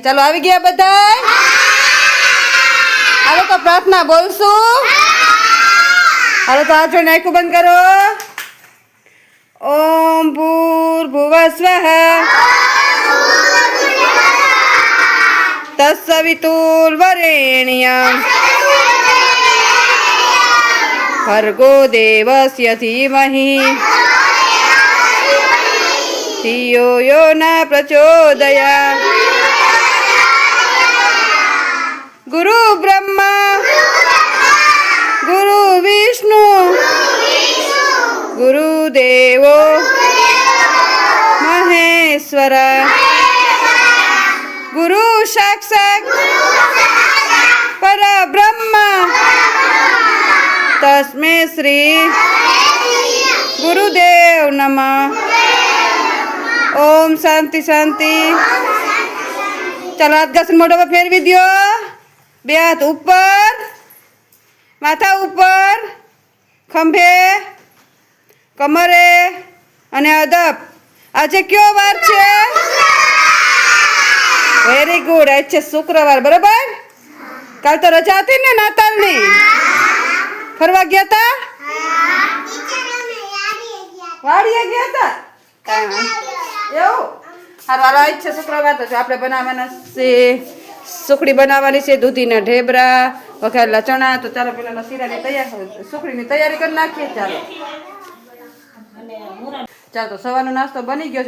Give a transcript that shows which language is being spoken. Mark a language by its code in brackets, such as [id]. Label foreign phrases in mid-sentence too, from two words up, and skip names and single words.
[gu] ચાલો આવી ગયા બધા? હાલો તો પ્રાર્થના બોલશું। હાલો તો હાથ જોઈને આંખો બંધ કરો। [sa] ઓમ ભૂર્ભુવઃ સ્વઃ તત્સવિતુર્વરેણ્યં ભર્ગો દેવસ્ય ધીમહિ धियो यो न प्रचोदयात्। गुरु ब्रह्मा गुरु विष्णु गुरु देवो महेश्वर गुरु साक्षात् परब्रह्म तस्मै श्री गुरुदेव नमः। ओम शांति शांति। [gu] ચલો હાથ ઘસ મોઢા પર ફેરવી દો। બે હાથ ઉપર, માથા ઉપર, ખંભે, કમરે અને અદબ। આજ કયો વાર છે? [en] very good. [gu] આજ છે શુક્રવાર, બરાબર? કાલ તો રજા થી ને નાતાલની? ફરવા ગયા થા? વાડિયા ગયા થા? એવું હારું હાલો છે શુક્રવાર તો આપણે બનાવવાના છે સુખડી બનાવવાની છે, દૂધીના ઢેબરા, વઘારેલા ચણા। તો ચાલો પેલા શીરાની સુખડીની તૈયારી કરી નાખીએ। ચાલો ચાલો તો સવારનો નાસ્તો બની ગયો છે।